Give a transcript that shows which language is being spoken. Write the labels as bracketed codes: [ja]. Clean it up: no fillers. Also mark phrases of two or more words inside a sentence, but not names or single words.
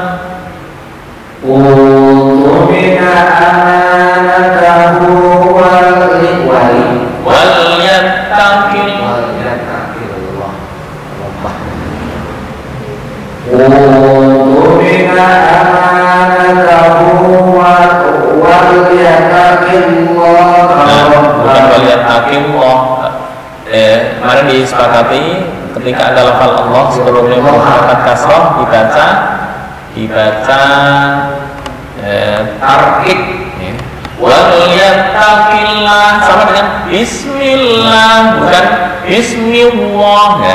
[ar] اؤتمن أمانته وليتق. اؤتمن أمانته وليتق الله [id] Bukan [ar] وليتق الله. [id] Kemarin disepakati ketika ada lafal Allah sebelumnya mengangkat kasrah dibaca tarkik. [ar] وليتق الله [id] sama dengan bismillah, bukan bismillah ya.